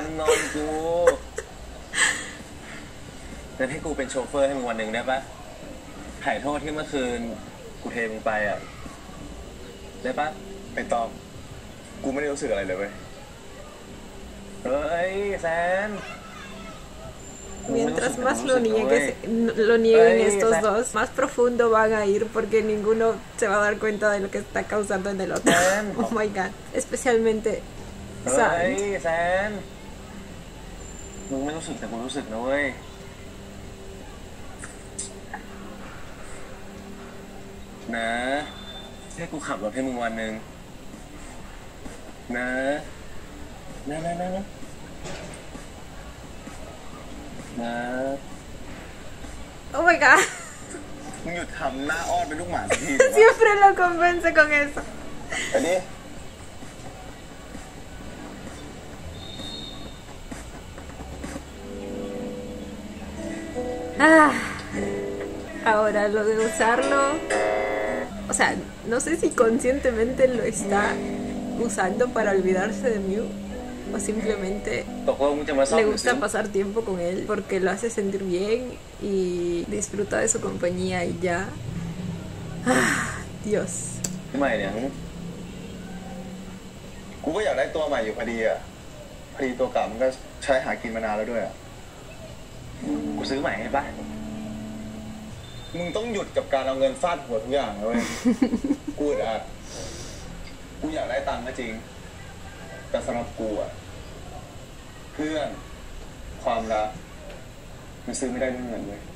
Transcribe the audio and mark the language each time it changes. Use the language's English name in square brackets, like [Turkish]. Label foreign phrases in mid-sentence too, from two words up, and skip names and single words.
[Thai] มึงนอนกูงั้นให้กูเป็นโชเฟอร์ให้มึงวันหนึ่งได้ปะถ่ายโทษที่เมื่อคืนกูเทมึงไปอ่ะได้ปะ ไม่ต้อง กูไม่ได้รู้สึกอะไรเลยเว้ย เฮ้ยแซน [Spanish] Mientras más lo nieguen estos dos, más profundo van a ir porque ninguno se va a dar cuenta de lo que está causando en el otro. [English] Oh my god. [Spanish] Especialmente [Thai] เฮ้ [Spanish] Sam. [Thai] ยแซนมึงไม่รู้สึกแต่กูรู้สึกนะเว้ยนะให้กูขับรถให้มึงวันหนึ่งนะนะ [English] Oh my god. [Thai] มึงหยุดทำหน้าอ้อนเป็นลูกหมาสักที [Spanish] Siempre lo convence con eso. ไปดิ Ah. Ahora lo de usarlo, o sea, no sé si conscientemente lo está usando para olvidarse de Mew o simplemente [Thai] ตกลงมึงจะมาซ่อม [Spanish] le gusta pasar tiempo con él porque lo hace sentir bien y disfruta de su compañía y ya. Ah, Dios. [Thai] ทำไมเนี่ย กูก็อยากได้ตัวใหม่อยู่พอดีอ่ะพอดีตัวเก่ามันก็ใช้หากินมานานแล้วด้วยอ่ะ กูซื้อใหม่ให้ปะ มึงต้องหยุดกับการเอาเงินฟาดหัวทุกอย่างเลย กูอึดอัดกูอยากได้ตังค์ก็จริง แต่สำหรับกูอ่ะเพื่อนความรักมันซื้อไม่ได้ด้วยเงินเลย